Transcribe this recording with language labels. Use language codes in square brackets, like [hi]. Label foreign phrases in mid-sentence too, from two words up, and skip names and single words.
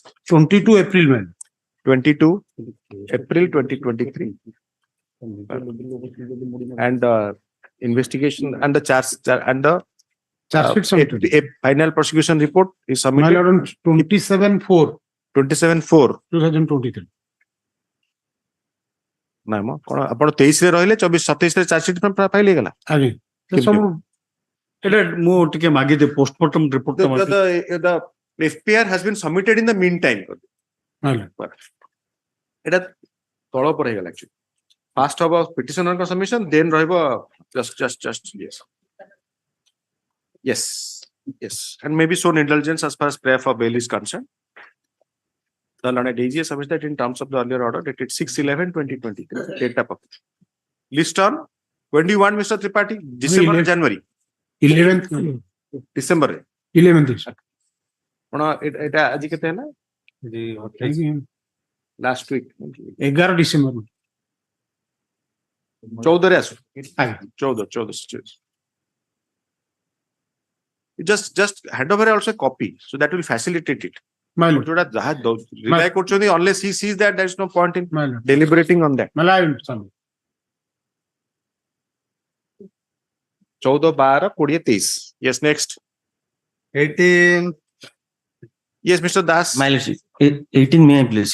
[en] 22 April, man. 22 April 2023. And investigation and the charge and the Charge sheet submitted. a final prosecution report is My submitted lord, on 27/4, 27/4. 2023. [or] ନାଇଁ ମ କଣ ଆପଣ 23 ରେ ରହିଲେ 24 27 ରେ [en] charge sheet file [or] ହେଇଗଲା ଆଜ୍ଞା। କେମିତି? ସବୁ ଏଇଟା ମୁଁ ଟିକେ ମାଗିଦେ [en] postmortem report the FPR has been submitted in the meantime. [or] ଆଜ୍ଞା। ଏଟା ତଳ પર ହେଇଗଲା actually. [en] First ହବ petitioner ଙ୍କ submission, then ରହିବ yes and maybe shown indulgence as far as prayer for bail is concerned. The learned AGA submits that in terms of the earlier order dated 6/11/2023. Date of list on 21 Mr. Tripathi, December, 11th. January, 11th, December. 11th is. [or] କଣ ଏଟା ଆଜି କେତେ ହେଲା? [en] Last week. 11 December. [or] 14 ରେ ଆସୁ। ଆଜ୍ଞା। [en] 14 just hand over also a copy, so that will facilitate it. My lord. [or] ଯୋଉଟା ଯାହା rely କରୁଛନ୍ତି, [en] unless he sees that there is no point in My lord. deliberating on that. My lord, son. 14, 12, 20, 23. Yes, next. 18. Yes, Mr. Das. My lordship, 18 may I please?